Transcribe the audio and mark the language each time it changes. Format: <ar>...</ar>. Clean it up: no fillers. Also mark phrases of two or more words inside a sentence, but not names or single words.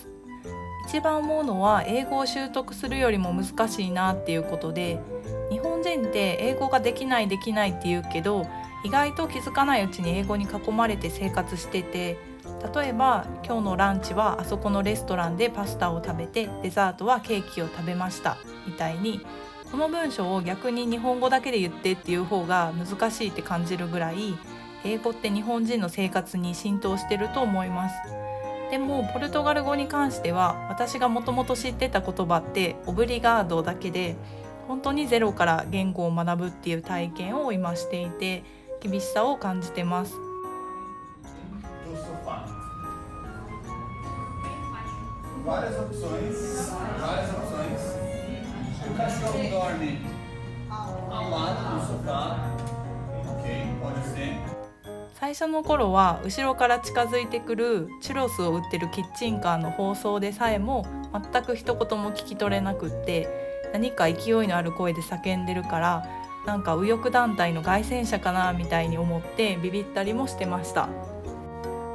<ja>一番思うのは英語を習得するよりも難しいなっていうことで、日本人って英語ができないって言うけど、意外と気づかないうちに英語に囲まれて生活してて、例えば今日のランチはあそこのレストランでパスタを食べて、デザートはケーキを食べましたみたいに、この文章を逆に日本語だけで言ってっていう方が難しいって感じるぐらい、英語って日本人の生活に浸透してると思います。でもポルトガル語に関しては私がもともと知ってた言葉ってオブリガードだけで、本当にゼロから言語を学ぶっていう体験を今していて厳しさを感じてます。</ja> <pt>Várias opções, várias opções. O cachorro dorme ao lado do sofá. Ok, pode ser.</pt> <ja>最初の頃は後ろから近づいてくるチュロスを売ってるキッチンカーの放送でさえも全く一言も聞き取れなくって、何か勢いのある声で叫んでるから、なんか右翼団体の街宣車かなみたいに思ってビビったりもしてました。</ja>